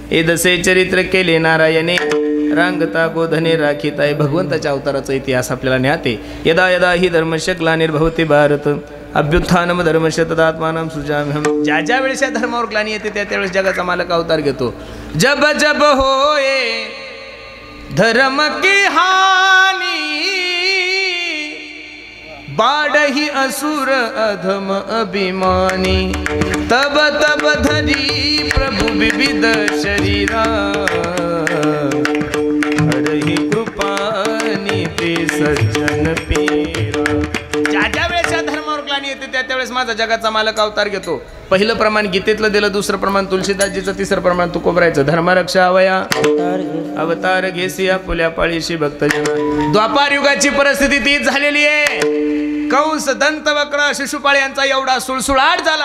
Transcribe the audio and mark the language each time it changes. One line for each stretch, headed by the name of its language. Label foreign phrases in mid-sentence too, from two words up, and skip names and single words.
Marathi: हे दसे चरित्र केले नारायणे रांगता गोधने राखीताय. भगवंताच्या अवताराचा इतिहास आपल्याला ज्ञाते.
Sanskrit: यदा यदा ही धर्मस्य ग्लानिर्भवति भारत अभ्युत्थानम धर्मस्य तदात्मानं सृजाम्यहम्.
Marathi: ज्या ज्या वेळेस या धर्मावर ग्लानी येते त्या त्यावेळेस जगाचा मालक अवतार घेतो.
Awadhi: जब जब होए धर्म की हानी बाढ़ही असुर अधम अभिमानी. तब तब धरी प्रभु विविध शरीरा हरहि कृपानी ते सज्जन पीरा.
Marathi: ज्या ज्या वेळेस या धर्मावर ग्लानी येते त्या त्यावेळेस माझा जगाचा मालक अवतार घेतो. पहिलं प्रमाण गीतेतलं दिलं, दुसरं प्रमाण तुलसीदासजीचं, तिसरं प्रमाण तुकोबरायचं. धर्मरक्षा अवया अवतार घेसिया पुल्या पाळीशी भक्तजना. द्वापार युगाची परिस्थिती तीच झालेली आहे. कंस, दंतवक्र, शिशुपाळ यांचा एवढा सुळसुळाट झाला.